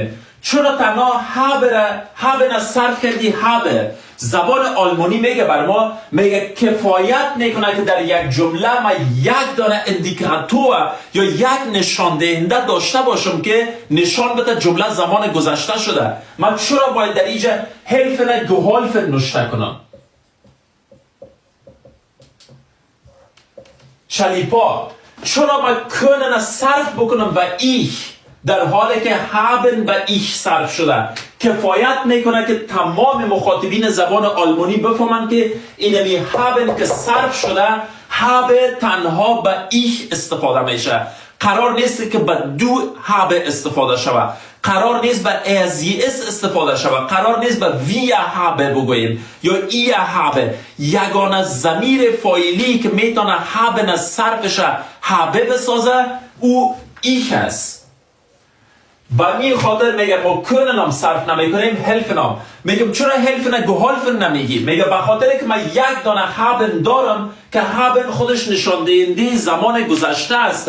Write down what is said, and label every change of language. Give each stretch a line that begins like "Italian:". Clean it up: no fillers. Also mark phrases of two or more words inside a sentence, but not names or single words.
Persian: چرا تنها haben صرف کردی habe؟ زبان آلمانی میگه بر ما، میگه کفایت میکنه که در یک جمله ما یک دانه اندیکاتور یا یک نشان دهنده داشته باشم که نشان بده جمله زمان گذشته شده. من چرا باید در اینجا
German: helfen geholfen
Persian: نوشته کنم؟ چلیپا چرا من können صرف بکنم و ich در حالی که haben به ich صرف شده؟ کفایت میکنه که تمام مخاطبین زبان آلمانی بفهمن که اینمی haben که صرف شده، habe تنها به ich استفاده میشه. قرار نیست که به دو habe استفاده شود، قرار نیست به as استفاده شود، قرار نیست به
German: wir habe
Persian: بگوییم یا
German: ihr habe.
Persian: یگانه ضمیر فاعلی که میتونه haben صرفش habe بسازه او ich است. با می خاطر میگه ما کننم صرف نمیکنیم هلفنم. میگم چرا
German: helfen geholfen
Persian: نمیگی؟ میگه به خاطر که من یک دانه هابن دارم که هابن خودش نشان دهنده زمان گذشته است.